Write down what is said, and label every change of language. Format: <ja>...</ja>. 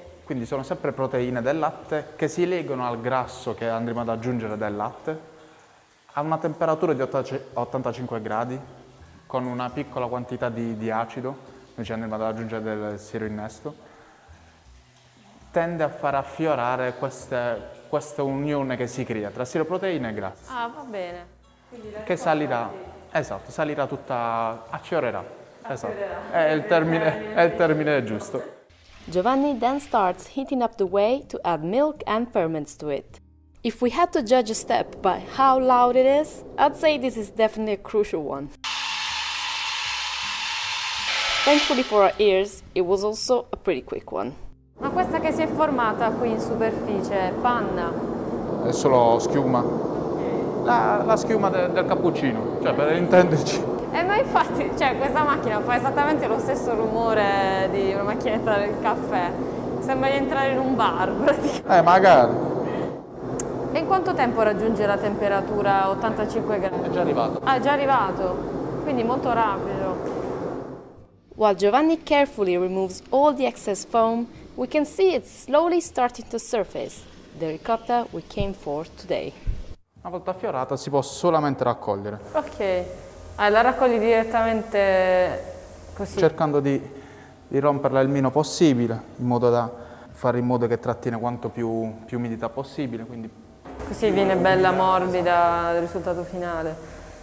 <it>Quindi sono sempre proteine del latte che si legano al grasso che andremo ad aggiungere del latte a una temperatura di 85 gradi con una piccola quantità di acido, noi ci andremo ad aggiungere del siero innesto, tende a far affiorare questa unione che si crea tra siroproteine e grasso. Ah, va bene. Che salirà, esatto, salirà tutta, affiorerà. Esatto. È il termine giusto.</it> <en>Giovanni then starts heating up the whey to add milk and ferments to it. If we had to judge a step by how loud it is, I'd say this is definitely a crucial one. Thankfully for our ears, it was also a pretty quick one.</en> <it>Ma questa che si è formata qui in superficie è panna? È solo schiuma. La schiuma del cappuccino, cioè per intenderci. Ma infatti, cioè, questa macchina fa esattamente lo stesso rumore di una macchinetta del caffè. Sembra di entrare in un bar, praticamente. Magari. E in quanto tempo raggiunge la temperatura a 85 gradi? È già arrivato. Ah, è già arrivato, quindi molto rapido.</it> <en>While Giovanni carefully removes all the excess foam, we can see it slowly starting to surface, the ricotta we came for today.</en> <it>Una volta affiorata si può solamente raccogliere. Ok. La raccogli direttamente così? Cercando di romperla il meno possibile, in modo da fare in modo che trattiene quanto più umidità possibile. Quindi. Così viene bella morbida il risultato finale.</it>